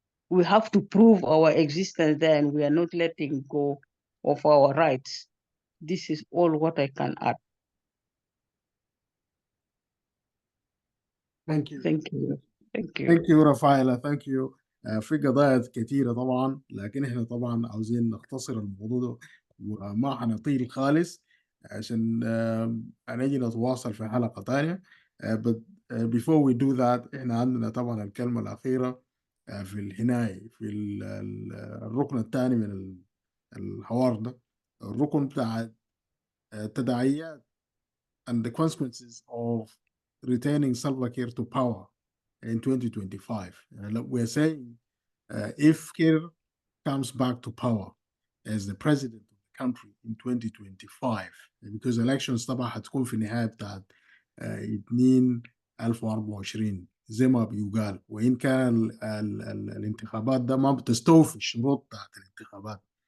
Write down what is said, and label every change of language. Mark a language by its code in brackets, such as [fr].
[en] We have to prove our existence there, and we are not letting go of our rights. This is all what I can add. Thank you. Thank you. Thank you. Thank you رفايلة. Thank you. [ar] في قضايا كثيرة طبعا، لكن احنا طبعا عاوزين نختصر الموضوع ده وما حنطيل خالص عشان نجي نتواصل في حلقة تانية. [en] But before we do that [ar] احنا عندنا طبعا الكلمة الأخيرة في الحناية في الركن الثاني من الحوار ده، الركن بتاع التداعيات [en] and the consequences of retaining Salva Kiir to power in 2025. We're saying if Kiir comes back to power as the president of the country in 2025, because elections [ar] طبعا هتكون في النهاية بتاعت 2024 زي ما بيقال، وإن كان الانتخابات ده ما بتستوفي الشروط بتاعت الانتخابات.